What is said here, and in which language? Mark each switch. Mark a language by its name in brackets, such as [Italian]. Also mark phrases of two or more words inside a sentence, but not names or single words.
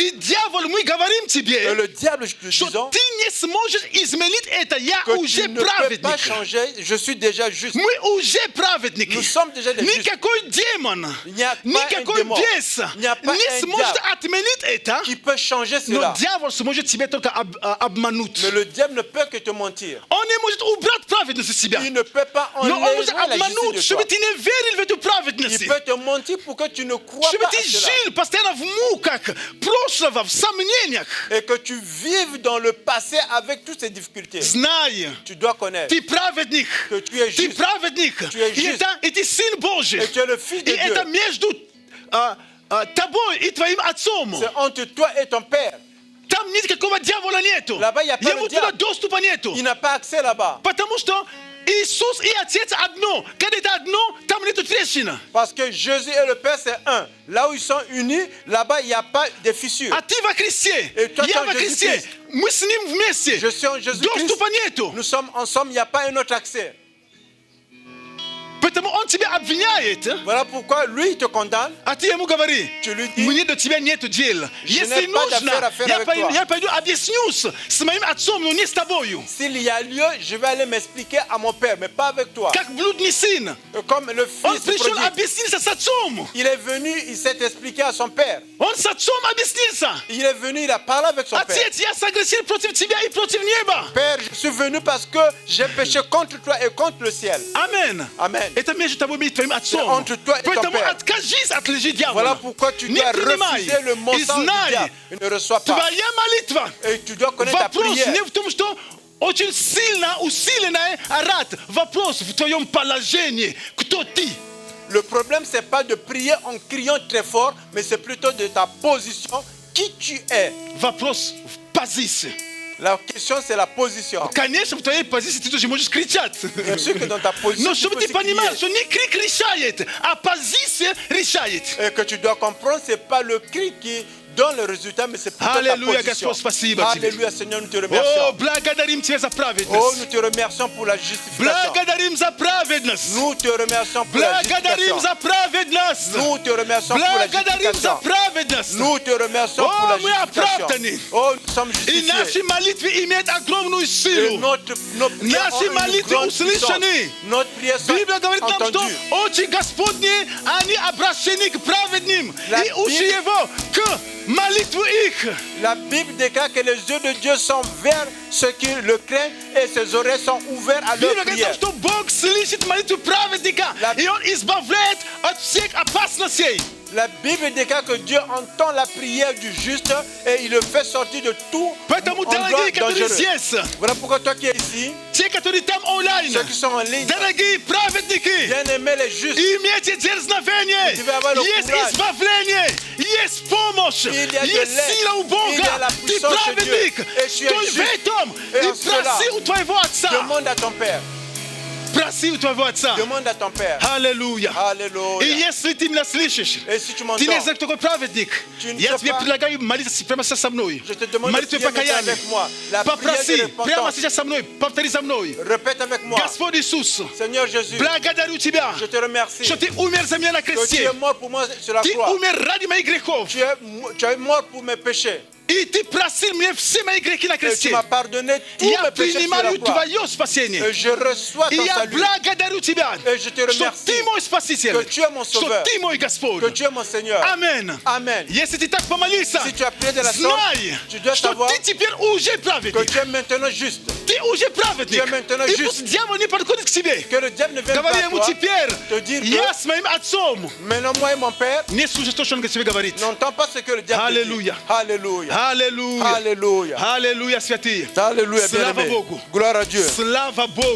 [Russian] И дьявол, мы говорим [French] Et [Russian] тебе, [French] le diable, nous [Russian] что [French] disons [Russian] ты не сможешь изменить это. Я [French] que [Russian] уже [French] tu ne peux pas [Russian] праведник. [French] changer. Je suis déjà juste. [Russian] Мы уже праведники. [French] Nous sommes déjà des justes. [Russian] Никакой демон, [French] Il n'y a pas [Russian] никакой [French] un démon. [Russian] бес [French] Il n'y a pas [Russian] не [French] un [Russian] сможет [French] diable [Russian] отменить это. [French] qui peut changer [Russian] Но [French] cela. [Russian] дьявол сможет тебя только обмануть. [French] Mais le diable ne peut que te mentir. [Russian] Он не может убрать праведность из себя. [French] Il ne peut pas [Russian] Но он [French] enlever [Russian] может [French] la [Russian] обмануть, [French] justice de [Russian] чтобы [French] toi. [Russian] ты не верил в эту [French] Il [Russian] праведность. [French] peut te mentir pour que tu ne crois [Russian] Чтобы [French] pas [Russian] ты [French] à cela. [Russian] жил постоянно в муках прошлого, в сомнениях. [French] Et que tu vives dans le passé avec toutes ces difficultés. [Russian] Знай, [French] Tu dois connaître [Russian] ты праведник. [French] que tu es [Russian] Ты [French] juste. [Russian] праведник. [French] Tu es [Russian] И [French] juste. [Russian] это ты сын Божий. [French] Et tu es le Fils de [Russian] И это [French] Dieu. [Russian] между тобой и твоим отцом. [French] C'est entre toi et ton Père. [Russian] Там никакого дьявола нету. [French] Là-bas, il y a pas [Russian] Ему [French] le [Russian] туда [French] diable. [Russian] доступа нету. [French] Il n'a pas accès là-bas. [Russian] Потому что Иисус и Отец одно. Когда это одно, там нету трещина. [French] Parce que Jésus et le Père, c'est un. Là où ils sont unis, là-bas, il n'y a pas de fissure. [Russian] А ты во Христе. [French] Et toi, [Russian] Я [French] tu es [Russian] во [French] en [Russian] Христе. [French] Jésus-Christ. [Russian] Мы с Ним вместе. [French] Je suis en Jésus-Christ. [Russian] Доступа нету. [French] Nous sommes ensemble, il n'y a pas un autre accès. [Russian] Поэтому Он тебя обвиняет. [French] Voilà pourquoi lui, il te condamne. [Russian] А ты ему говори, [French] Tu lui dis, [Russian] мне до тебя нету дел. [French] Je [Russian] Если [French] n'ai pas [Russian] нужно, [French] d'affaires à faire avec toi. [Russian] я пойду объяснюсь с моим отцом, но не с тобою. [French] s'il y a lieu, je vais aller m'expliquer à mon Père, mais pas avec toi. [Russian] Как блудный сын. [French] Comme le [Russian] Он [French] fils [Russian] пришел [French] prodigue. [Russian] объясниться с отцом. [French] Il est venu, il s'est expliqué à son Père. [Russian] Он с отцом объяснился. [French] Il est venu, il a parlé avec son Père. [Russian] Отец, я согрешил против тебя и против неба. [French] Père, je suis venu parce que j'ai péché contre toi et contre le ciel. [Russian] Аминь. [French] Amen. [Russian] Это между тобой и твоим отцом. [French] entre toi et ton [Russian] Поэтому [French] Père. [Russian] откажись от лжи дьявола. [French] Voilà pourquoi tu [Russian] Не [French] dois [Russian] принимай. [French] refuser le [Russian] И [French] mensonge du [Russian] знай, [French] diable. Il ne reçoit pas. [Russian] твоя молитва. [French] Et tu dois connaître ta [Russian] Вопрос [French] prière. [Russian] не в том, что очень сильно усиленная рад. Вопрос в твоем положении. Кто ты? [French] Le problème, c'est pas de prier en criant très fort, mais c'est plutôt de ta position, qui tu es. [Russian] Вопрос в позиции. [French] La question, c'est la position. [Russian] Конечно, в твоей позиции ты тоже можешь кричать. [French] Bien sûr que dans ta position, [Russian] Но [French] tu [Russian] чтобы [French] peux [Russian] ты [French] aussi [Russian] понимал, [French] crier. [Russian] что не крик решает, а позиция решает. [French] Et que tu dois comprendre, c'est pas le cri qui donne le résultat, mais c'est plutôt Alléluia, ta position. [Russian] Господь, спасибо тебе. [French] Alléluia, Seigneur, nous te [Russian] О, [French] remercions. [Russian] благодарим Тебя за [French] Oh, [Russian] праведность. [French] nous te remercions pour la justification. [Russian] Благодарим за праведность. [French] Nous te remercions pour la [Russian] Благодарим [French] justification. [Russian] за праведность. [French] Nous te remercions pour la [Russian] Благодарим за [French] justification. [Russian] праведность. [French] Nous te remercions Oh, pour la [Russian] мы [French] justification. [Russian] оправданы. [French] Oh, nous sommes [Russian] И наши [French] justifiés. [Russian] молитвы имеют огромную [French] Et [Russian] силу. [French] nos prières [Russian] Наши [French] ont une [Russian] молитвы [French] grande puissance. [Russian] услышаны. [French] Notre prière sont [Russian] Библия говорит нам, что [French] entendues. [Russian] очи Господни, они обращены к праведным. [French] La [Russian] И уши [French] Bible- [Russian] Его к молитву их. [French] La Bible déclare que les yeux de Dieu sont vers ceux qui le craignent et ses oreilles sont ouvertes à leur [Russian] Библия говорит нам, [French] prière. [Russian] что Бог слышит молитву праведника. [French] La- [Russian] И Он избавляет от всех опасностей. [French] La Bible déclare que Dieu entend la prière du juste et il le fait sortir de tout [Russian] Поэтому, [French] endroit [Russian] дорогие, которые [French] dangereux. [Russian] здесь, [French] Voilà pourquoi toi qui es ici, [Russian] те, которые там онлайн, [French] ceux qui sont en ligne, [Russian] дорогие праведники, [French] bien-aimés les justes, [Russian] имейте дерзновение, [French] Vous devez avoir le [Russian] есть [French] courage. [Russian] избавление, есть помощь, [French] Il y a de [Russian] есть [French] l'aide. [Russian] сила у [French] Il y a [Russian] Бога. [French] la [Russian] Ты [French] puissance de [Russian] праведник, [French] Dieu. Et tu es [Russian] стой в [French] juste. [Russian] этом [French] Et [Russian] и [French] en cela, [Russian] проси у твоего отца. [French] demande à ton Père. [Russian] Проси у твоего отца. [French] Demande à ton Père. [Russian] Аллилуйя. И [French] Alléluia. [Russian] если ты меня слышишь, [French] Et si tu [Russian] ты [French] m'entends, [Russian] не знаешь, кто такой праведник, [French] Tu ne [Russian] я [French] sais [Russian] тебе [French] pas. [Russian] предлагаю молиться прямо сейчас со мной. [French] je te demande de [Russian] Молитву [French] prier maintenant [Russian] покаяния. [French] avec moi. La prière de [Russian] Попроси прямо [French] repentance. [Russian] сейчас со мной, повтори за мной. [French] Répète avec moi. [Russian] Господь Иисус, [French] Seigneur Jésus, [Russian] благодарю Тебя, [French] je te remercie [Russian] что Ты умер за меня на [French] que tu [Russian] кресте. [French] es mort pour moi sur la [Russian] Ты [French] croix. [Russian] умер ради моих грехов. [French] Tu es mort pour mes péchés. [Russian] И Ты простил мне все мои грехи на [French] Et tu [Russian] кресте. [French] m'as pardonné tous [Russian] Я [French] mes péchés sur la [Russian] принимаю [French] croix. [Russian] Твое спасение. [French] Et je reçois [Russian] И [French] ton [Russian] я [French] salut. [Russian] благодарю Тебя, [French] Et je te [Russian] что [French] remercie [Russian] Ты мой Спаситель, [French] que tu es mon [Russian] что [French] sauveur, [Russian] Ты мой Господь. [French] que tu es mon Seigneur. [Russian] Аминь. [French] Amen. [Russian] Если ты так помолился, [French] Si tu as prié de la sorte, [Russian] знай, [French] tu dois [Russian] что [French] savoir [Russian] ты теперь уже [French] que [Russian] праведник. [French] tu es maintenant juste. [Russian] Ты уже праведник. [French] Tu es maintenant [Russian] И [French] juste. [Russian] пусть дьявол не подходит к тебе. [French] Que le diable ne vienne [Russian] Говори [French] pas à [Russian] ему [French] toi [Russian] теперь, [French] te dire [Russian] я [French] que [Russian] с моим отцом. [French] maintenant moi et mon père [Russian] Не слушай то, что он тебе говорит. [French] n'entend pas ce que le diable Alléluia. dit. Alléluia. [Russian] Аллилуйя. [French] Alléluia. [Russian] Аллилуйя, святые. [French] Alléluia, [Russian] Слава [French] bien-aimé. [Russian] Богу. [French] Gloire à Dieu. [Russian] Слава Богу.